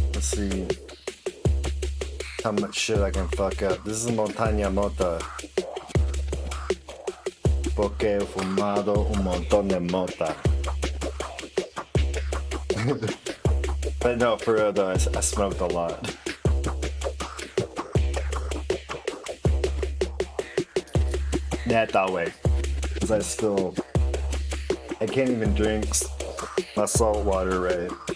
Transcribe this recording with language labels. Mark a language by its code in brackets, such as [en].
[en] Let's see how much shit I can fuck up. This is Montaña Mota. [es] Porque he fumado un montón de mota. [en] But no, for real though, I smoked a lot. Not that way. Because I can't even drink my salt water right.